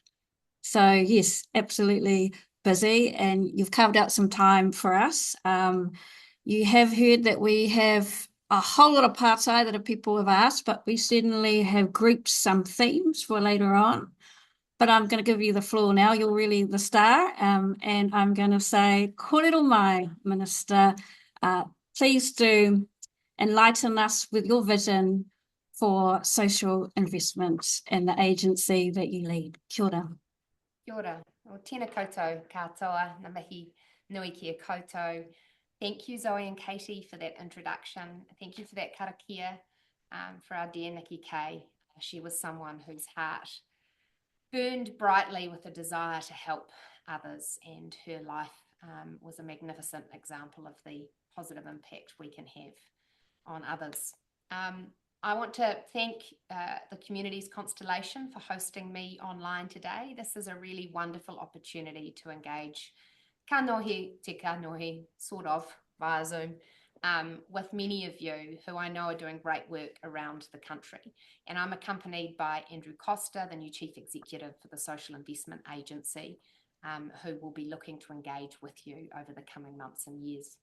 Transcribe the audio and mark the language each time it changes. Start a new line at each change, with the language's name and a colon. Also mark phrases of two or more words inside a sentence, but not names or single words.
English: So yes, absolutely busy, and you've carved out some time for us. You have heard that we have a whole lot of partai that people have asked, but we certainly have grouped some themes for later on. But I'm going to give you the floor now. You're really the star. And I'm going to say,
Māori: kōrero mai,
English: Minister. Please do enlighten us with your vision for social investment and the agency that you lead.
Māori: Kia ora. Kia ora. O tēnā koutou katoa, ngā mihi nui kia koutou.
English: Thank you, Zoe and Katie, for that introduction. Thank you for that karakia for our dear Nikki Kay. She was someone whose heart burned brightly with a desire to help others, and her life was a magnificent example of the positive impact we can have on others. I want to thank the Communities Constellation for hosting me online today. This is a really wonderful opportunity to engage
Māori: ka nohi te ka nohi,
English: sort of, via Zoom, with many of you who I know are doing great work around the country. And I'm accompanied by Andrew Costa, the new Chief Executive for the Social Investment Agency, who will be looking to engage with you over the coming months and years.